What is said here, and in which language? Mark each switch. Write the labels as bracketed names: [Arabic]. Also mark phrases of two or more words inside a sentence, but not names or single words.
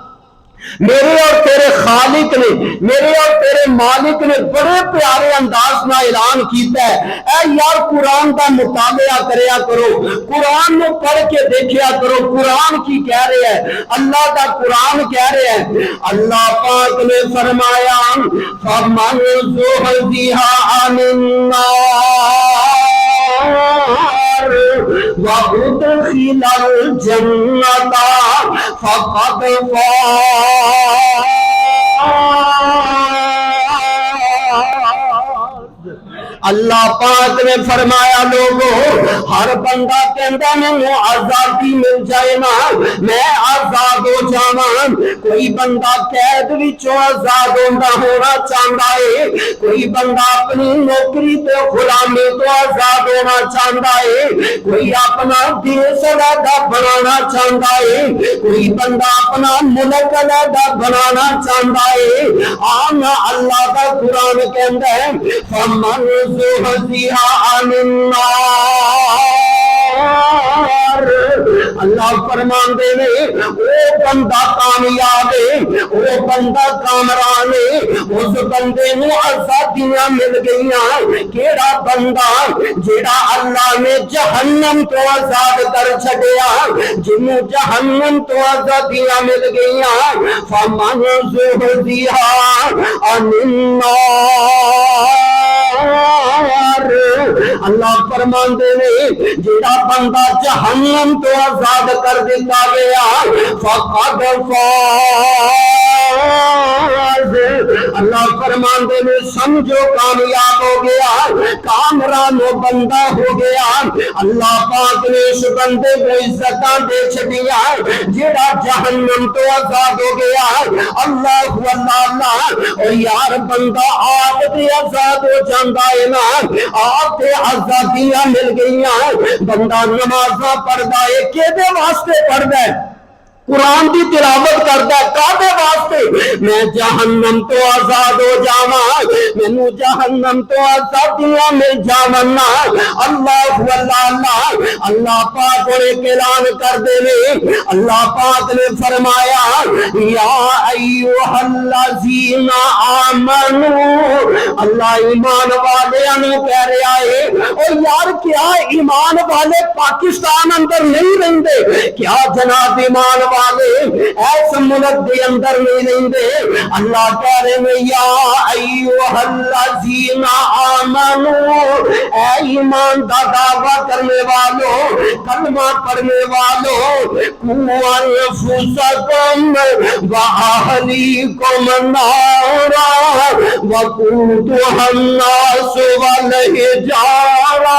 [Punjabi] میرے اور تیرے خالق نے، میرے اور تیرے مالک نے بڑے پیارے انداز نہ اعلان کیتا ہے، اے یار قرآن دا مطالعہ کریا کرو، قرآن نو پڑھ کے دیکھیا کرو، قرآن کی کہہ رہے ہیں؟ اللہ دا قرآن کہہ رہے ہیں، اللہ پاک نے فرمایا [Arabic] فَمَنْ زُحْزِحَ عَنِ النَّارِ وَأُدْخِلَ الْجَنَّةَ فَقَدْ فَازَ۔ [Punjabi] اللہ پاک نے فرمایا لوگوں ہر بندہ کہندا مینوں آزادی مل جائے نا میں آزاد ہو جاواں، کوئی بندہ قید وچوں آزاد ہونا چاہتا ہے، کوئی بندہ اپنی نوکری تے غلامی تو آزاد ہونا چاہتا ہے، کوئی اپنا دیس علیحدہ بنانا چاہتا ہے، کوئی بندہ اپنا ملک علیحدہ بنانا چاہتا ہے۔ آنا اللہ کا قرآن کہندا ہے [Arabic] فَمَنْ زُحْزِحَ عَنِ النَّارِ [Punjabi] اللہ فرماندے نے وہ بندہ کامیاب ہے، وہ بندہ کامران ہے، اس بندے نو آزادیاں مل گئیاں۔ کیڑا بندہ جیڑا اللہ نے جہنم تو آزاد کر چھڈیا، جنوں جہنم تو آزادیاں مل گئیاں، [Arabic] فمن زحزح عن النار، [Punjabi] اللہ فرماندے نے جیڑا بندہ جہنم تو آزاد کر دیتا گیا، [Arabic] فقد فاز، [Punjabi] اللہ فرماندے نے سمجھو کامیاب ہو گیا، کامران و بندہ ہو گیا۔ اللہ پاک نے اس بندے کو عزتاں دے چھڈیاں جیڑا جہنم تو آزاد ہو گیا۔ اللہ اللہ او یار بندہ آپ تے آزاد ہو جاندا ہے نا، آپ تے آزادیاں مل گئیاں۔ بندہ نمازاں پڑھدا ہے، کیدے واسطے پڑھدا ہے؟ قرآن دی تلاوت کردا ہے، کادے واسطے؟ میں جہنم تو آزاد ہو جاواں، مینوں جہنم تو آزادیاں مل جاون۔ اللہ اللہ اللہ پاک نے اعلان کر دے نے، اللہ پاک نے فرمایا [Arabic] یا ایھا الذین آمنو، [Punjabi] اللہ ایمان والیاں نوں کہہ رہا ہے او یار کیا ایمان والے پاکستان اندر نہیں رہندے؟ کیا جناب ایمان والے ایس ملک دے اندر نہیں رہندے؟ اللہ کہہ رہے ہیں [Arabic] یا ایھا الذین آمنو، [Punjabi] اے ایمان دا دعویٰ کرنے والوں، کلمہ پڑھنے والوں، [Arabic] قوا انفسکم واہلیکم نارا وقودھا الناس والحجارہ۔